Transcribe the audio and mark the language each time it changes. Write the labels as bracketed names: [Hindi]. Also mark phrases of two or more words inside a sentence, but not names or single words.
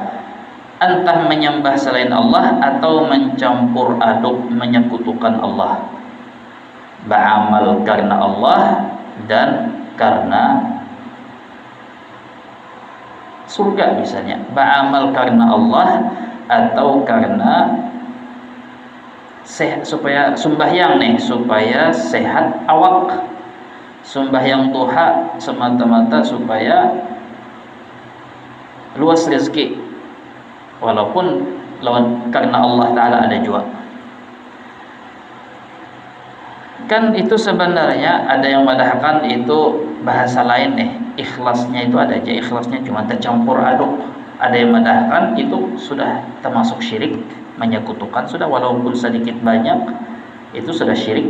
[Indonesian] Entah menyembah selain Allah atau mencampur aduk, menyekutukan Allah. Beramal karena Allah dan karena surga misalnya. Beramal karena Allah atau karena supaya sembahyang supaya sehat awak. Sembahyang duha semata-mata supaya luas rezeki, walaupun lawan karena Allah Ta'ala ada juga. Kan itu sebenarnya ada yang mendahkan itu bahasa lain ikhlasnya itu ada aja, ikhlasnya cuma tercampur aduk. Ada yang mendahkan itu sudah termasuk syirik, menyekutukan sudah, walaupun sedikit banyak itu sudah syirik.